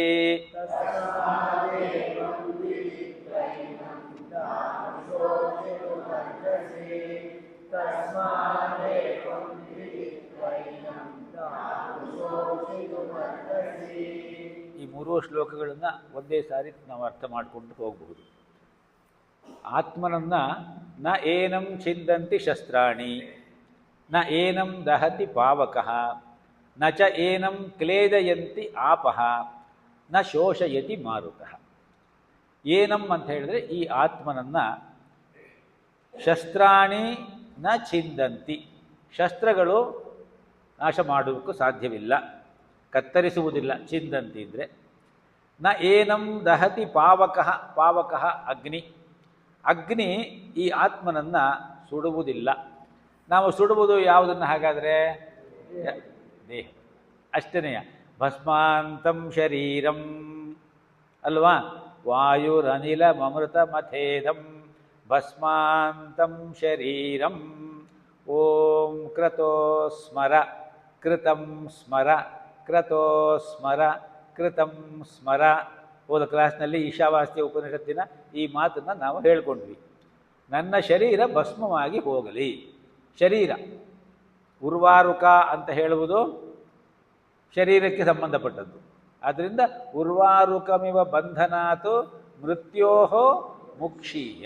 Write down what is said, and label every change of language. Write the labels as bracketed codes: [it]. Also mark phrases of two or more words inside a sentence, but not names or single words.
[kn] ಈ ಮೂರೂ ಶ್ಲೋಕಗಳನ್ನು ಒಂದೇ ಸಾರಿ ನಾವು ಅರ್ಥ ಮಾಡಿಕೊಂಡು ಹೋಗಬಹುದು. [sa] ಆತ್ಮನನ್ನು ನ ಏನಂ ಛಿಂದಂತಿ ಶಸ್ತ್ರಾಣಿ, ನ ಏನಂ ದಹತಿ ಪಾವಕಃ, ನ ಚ ಏನಂ ಕ್ಲೇದಯಂತಿ ಆಪಃ, ನ ಶೋಷಯತಿ ಮಾರುತಃ. [kn] ಏನಂ ಅಂತ ಹೇಳಿದ್ರೆ ಈ ಆತ್ಮನನ್ನು [sa] ಶಸ್ತ್ರಾಣಿ ನ ಛಿಂದಂತಿ, [kn] ಶಸ್ತ್ರಗಳು ನಾಶ ಮಾಡುವುದಕ್ಕೂ ಸಾಧ್ಯವಿಲ್ಲ, ಕತ್ತರಿಸುವುದಿಲ್ಲ. ಛಿಂದಂತಿ ಅಂದರೆ [sa] ನ ಏನಂ ದಹತಿ ಪಾವಕಃ, [kn] ಪಾವಕಃ ಅಗ್ನಿ, ಅಗ್ನಿ ಈ ಆತ್ಮನನ್ನು ಸುಡುವುದಿಲ್ಲ. ನಾವು ಸುಡುವುದು ಯಾವುದನ್ನು ಹಾಗಾದರೆ? ದೇಹ ಅಷ್ಟೇನೆಯ. [sa] ಭಸ್ಮಾಂತಂ ಶರೀರಂ [kn] ಅಲ್ವಾ? [sa] ವಾಯುರನಿಲ ಮಮೃತ ಮಥೇದಂ ಭಸ್ಮಾಂತಂ ಶರೀರಂ. ಓಂ ಕ್ರತೋ ಸ್ಮರ ಕೃತಂ ಸ್ಮರ ಕ್ರತೋ ಸ್ಮರ ಕೃತಂ ಸ್ಮರ. [kn] ಹೋದ ಕ್ಲಾಸ್ನಲ್ಲಿ ಈಶಾವಾಸ್ಯ ಉಪನಿಷತ್ತಿನ ಈ ಮಾತನ್ನು ನಾವು ಹೇಳ್ಕೊಂಡ್ವಿ. ನನ್ನ ಶರೀರ ಭಸ್ಮವಾಗಿ ಹೋಗಲಿ. ಶರೀರ ಉರ್ವಾರುಕ ಅಂತ ಹೇಳುವುದು ಶರೀರಕ್ಕೆ ಸಂಬಂಧಪಟ್ಟದ್ದು. [sa] ಆದ್ದರಿಂದ ಉರ್ವಾರುಕಮಿವ ಬಂಧನಾತು ಮೃತ್ಯೋಹೋ ಮುಕ್ಷೀಯ.